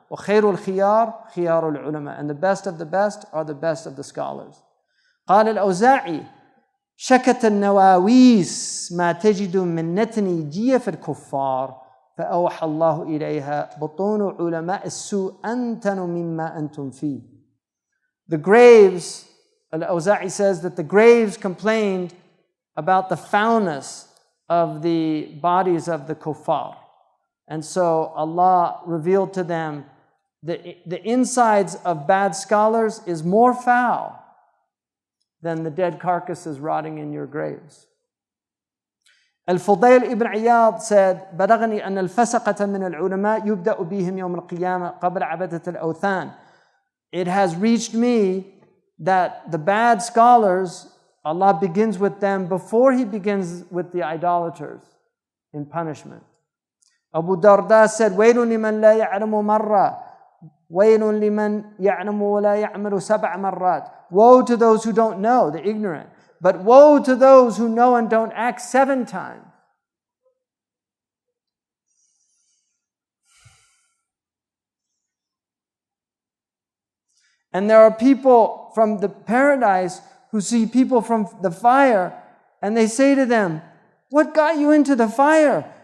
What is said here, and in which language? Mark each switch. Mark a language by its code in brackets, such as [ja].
[ar] وخير الخيار خيار العلماء, [en] and the best of the best are the best of the scholars. [ar] قال الأوزاعي شكت النواويس ما تجد من نتن جيف الكفار فأوحى الله إليها بطون علماء السوء أنتن مما أنتم فيه. [en] The graves Al-Awza'i says that the graves complained about the foulness of the bodies of the kuffar. And so Allah revealed to them the insides of bad scholars is more foul than the dead carcasses rotting in your graves. [ar] Al-Fudayl ibn Iyad said, بلغني أن الفسقة من العلماء يبدأ بهم يوم القيامة قبل عبادة الأوثان. [en] It has reached me that the bad scholars, Allah begins with them before He begins with the idolaters in punishment. [ar] Abu Darda said, وَيْلٌ لِمَنْ لَا يَعْلَمُ مَرَّةً وَيْلٌ لِمَنْ يَعْلَمُ وَلَا يَعْمَلُ سَبْعَ مَرَّاتٍ. [en] Woe to those who don't know, the ignorant. But woe to those who know and don't act 7 times. And there are people from the paradise who see people from the fire, and they say to them, what got you into the fire?